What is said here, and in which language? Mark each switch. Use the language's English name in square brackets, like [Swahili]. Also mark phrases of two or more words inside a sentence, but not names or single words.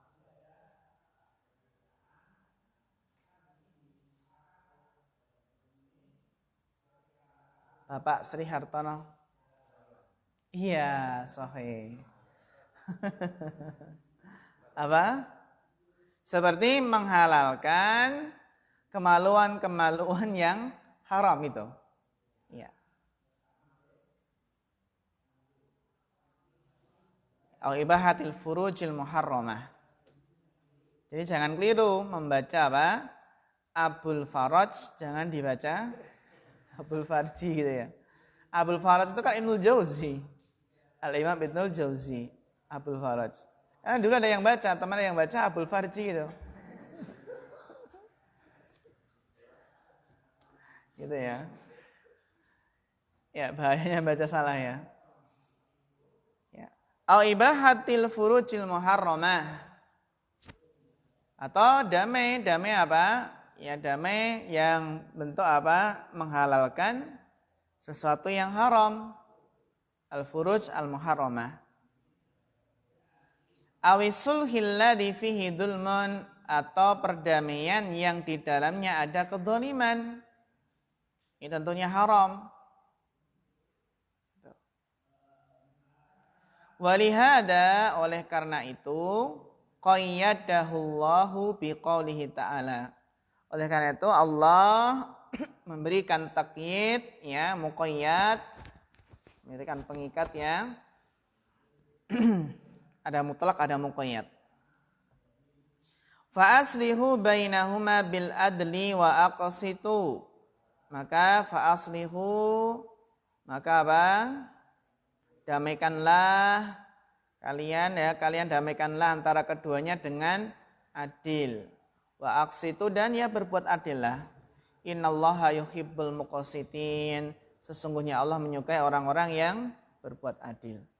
[Indonesian] Bapak Sri Hartono? Iya, sahih. Apa? Seperti menghalalkan kemaluan-kemaluan yang haram itu. Iya. [Arabic] أو إباحة الفروج المحرمة. [Indonesian] Jadi jangan keliru membaca apa? Abul Faraj, jangan dibaca Abul Farji gitu ya. Abul Faraj itu kan Ibnul Jauzi. Al-Imam Ibnul Jauzi, Abul Faraj. Dulu ada yang baca, teman ada yang baca Abul Farji gitu. Gitu ya. Ya, bahayanya baca salah ya. [Arabic] أو إباحة الفروج المحرمة. [Indonesian] Atau damai apa? Ya damai yang bentuk apa? Menghalalkan sesuatu yang haram. [Arabic] الفروج المحرمة أو الصلح الذي فيه ظلم, [Indonesian] atau perdamaian yang di dalamnya ada kedzaliman. Ini tentunya haram. [Arabic] ولهذا, [Indonesian] oleh karena itu, [Arabic] قيده الله بقوله تعالى. [Indonesian] Oleh karena itu Allah memberikan takyid, ya, muqayyad, memberikan pengikat yang ada mutlak, ada muqayyad. [Arabic] فأصلحوا بينهما بالعدل وأقسطوا. Maka فأصلحوا, [Indonesian] maka apa? Damaikanlah kalian, ya, kalian damaikanlah antara keduanya dengan adil. [Arabic] وأقسطوا, [Indonesian] dan ya berbuat adillah. [Arabic] إن الله يحب المقسطين. [Indonesian] Sesungguhnya Allah menyukai orang-orang yang berbuat adil.